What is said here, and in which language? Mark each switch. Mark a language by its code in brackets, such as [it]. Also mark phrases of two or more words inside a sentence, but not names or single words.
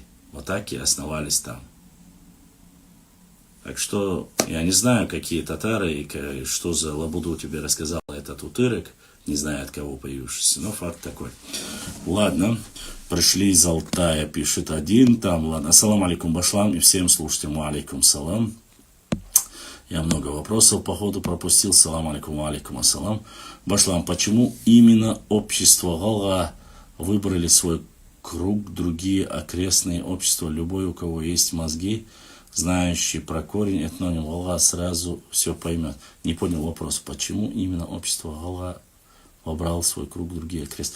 [ru] Вот так и основались там. Так что я не знаю, какие татары и что за лабуду тебе рассказал этот утырок. Не знаю, от кого появившийся, но факт такой. Ладно, пришли из Алтая, пишет один там, ладно. [ar] السلام عليكم [ru] башлам и всем слушателям [ar] عليكم السلام. [ru] Я много вопросов по ходу пропустил. [ar] سلام عليكم، عليكم السلام. [ru] Башлам, почему именно общество Галга выбрали свой круг, другие окрестные общества? Любой, у кого есть мозги, знающий про корень этноним Галга, сразу все поймет. Не понял вопрос, почему именно общество Галга выбрал свой круг, другие окрестные.